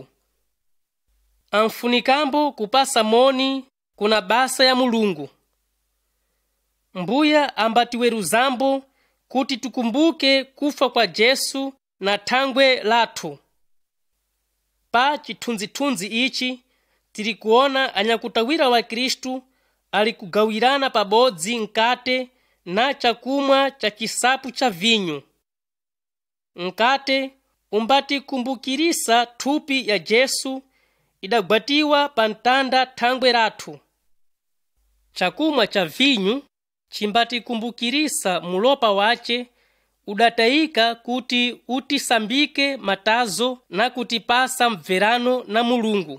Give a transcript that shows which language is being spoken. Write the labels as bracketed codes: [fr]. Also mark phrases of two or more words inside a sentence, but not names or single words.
[seh] Amfunikambo kupasa moni kuna basa ya Mulungu. Mbuya ambatiweruzambo kuti tukumbuke kufa kwa Jesu na thangwe lathu. Pa chithunzithunzi ichi tili kuona anyakutawira wa Kristu ali kugawirana pabodzi nkate na chakumwa cha chisapu cha vinyu. Nkate umbatikumbukirisa thupi ya Jesu idagwatiwa pa ntanda thangwe lathu. Chakumwa cha vinyu chimbatikumbukirisa mulopa wace udatayika kuti utisambike matazo na kutipasa mverano na Mulungu.